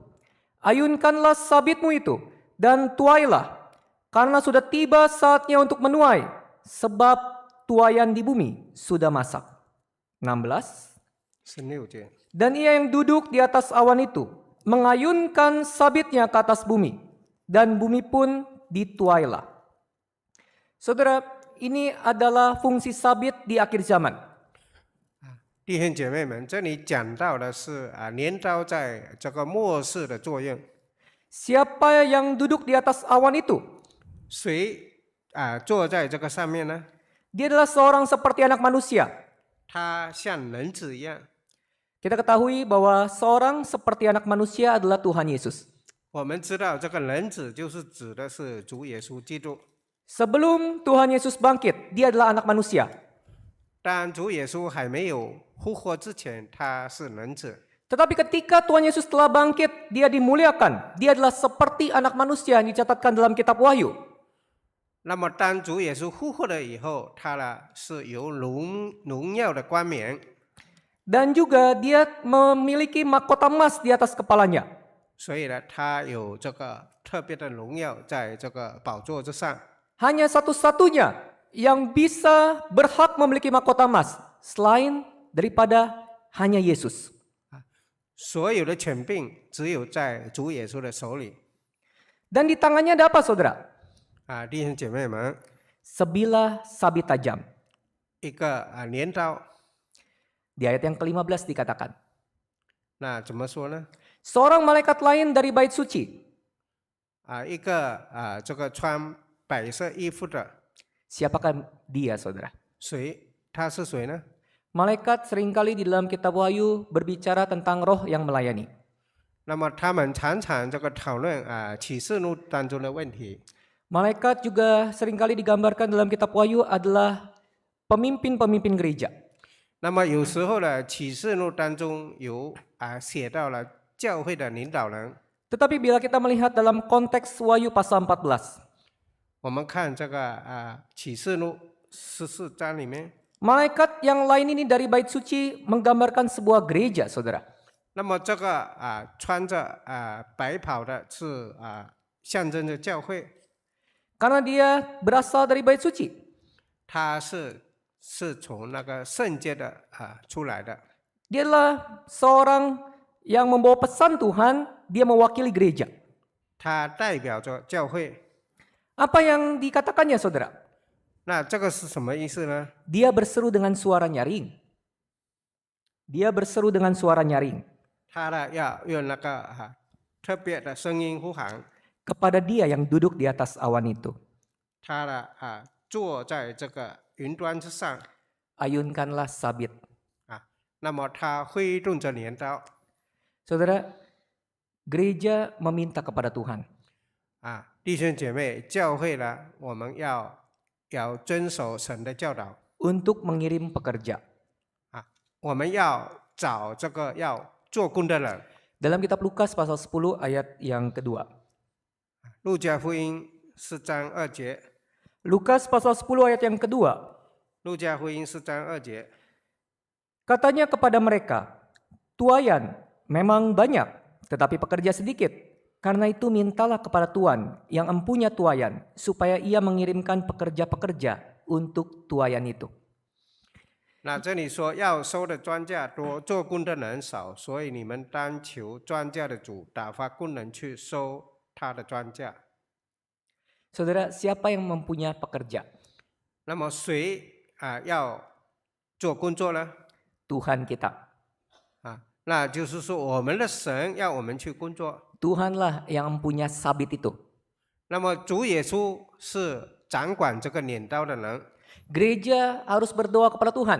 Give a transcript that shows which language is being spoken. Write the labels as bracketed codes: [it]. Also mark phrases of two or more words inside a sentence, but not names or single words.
[id] Ayunkanlah sabitmu itu, dan tuailah, karena sudah tiba saatnya untuk menuai, sebab tuaian di bumi sudah masak. 16. [zh] 16节， [id] Dan ia yang duduk di atas awan itu mengayunkan sabitnya ke atas bumi, dan bumi pun dituailah. Saudara, ini adalah fungsi sabit di akhir zaman. [zh] 弟兄姐妹们，这里讲到的是镰刀在这个末世的作用。 [id] Siapa yang duduk di atas awan itu? [zh] 谁坐在这个上面呢？ [id] Dia adalah seorang seperti anak manusia. [zh] 他像人子一样。 [id] Kita ketahui bahwa seorang seperti anak manusia adalah Tuhan Yesus. [zh] 我们知道这个人子就是指的是主耶稣基督。 [id] Sebelum Tuhan Yesus bangkit, dia adalah anak manusia. [zh] 当主耶稣还没有复活之前，他是人子。 [id] Tetapi ketika Tuhan Yesus telah bangkit, dia dimuliakan. Dia adalah seperti anak manusia yang dicatatkan dalam kitab Wahyu. [zh] 那么当主耶稣复活了以后，他呢是有荣耀的冠冕， [id] Dan juga dia memiliki mahkota emas di atas kepalanya. [zh] 所以呢，他有这个特别的荣耀在这个宝座之上。 [id] Hanya satu-satunya yang bisa berhak memiliki mahkota emas selain daripada hanya Yesus. [zh] 所有的权柄只有在主耶稣的手里。 [id] Dan di tangannya ada apa, saudara? [zh] 弟兄姐妹们， [id] Sebilah sabit tajam. [zh] 一个镰刀， [id] Di ayat yang ke-15 dikatakan, [zh] 那怎么说呢？ [id] seorang malaikat lain dari bait suci. [zh] 一个这个穿白色衣服的， [id] Siapakah dia, saudara? [zh] 谁？他是谁呢？ [id] Malaikat seringkali di dalam kitab Wahyu berbicara tentang roh yang melayani. [zh] 那么他们常常这个讨论启示录当中的问题。 [id] Malaikat juga seringkali digambarkan dalam kitab Wahyu adalah pemimpin-pemimpin gereja. [zh] 那么有时候呢，启示录当中有写到了教会的领导人。 [id] Tetapi bila kita melihat dalam konteks Wahyu pasal 14, [zh] 我们看这个启示录14章里面， [id] malaikat yang lain ini dari bait suci menggambarkan sebuah gereja, saudara. [zh] 那么这个穿着白袍的是象征着教会， [id] Karena dia berasal dari bait suci. [zh] 他是从那个圣洁的出来的。 [id] Dia adalah seorang yang membawa pesan Tuhan, dia mewakili gereja. [zh] 他代表着教会。 [id] Apa yang dikatakannya, saudara? [zh] 那这个是什么意思呢？ [id] Dia berseru dengan suara nyaring. Dia berseru dengan suara nyaring [zh] 他呢要用那个特别的声音呼喊， [id] kepada dia yang duduk di atas awan itu. [zh] 他呢坐在这个云端之上 [id] Ayunkanlah sabit. [zh] 那么他挥动着镰刀 [id] Saudara, gereja meminta kepada Tuhan. [zh] 弟兄姐妹，教会呢，我们要遵守神的教导 [id] Untuk mengirim pekerja. [zh] 我们要找这个要做工的人。 [id] Dalam kitab Lukas pasal 10 ayat yang kedua. [zh] 路加福音4章2节， [id] Lukas pasal 10 ayat yang kedua. [zh] 路加福音4章2节， [id] Katanya kepada mereka, tuaian memang banyak, tetapi pekerja sedikit. Karena itu mintalah kepada Tuhan yang empunya tuaian, supaya ia mengirimkan pekerja-pekerja untuk tuaian itu. [zh] 那这里说要收的庄稼多，做工的人少，所以你们当求庄稼的主打发工人去收他的庄稼。 [id] Saudara, siapa yang mempunyai pekerja? [zh] 那么谁要做工作呢？ [id] Tuhan kita. [zh] 啊，那就是说我们的神要我们去工作。 [id] Tuhanlah yang punya sabit itu. [zh] 那么主耶稣是掌管这个镰刀的人， [id] Gereja harus berdoa kepada Tuhan.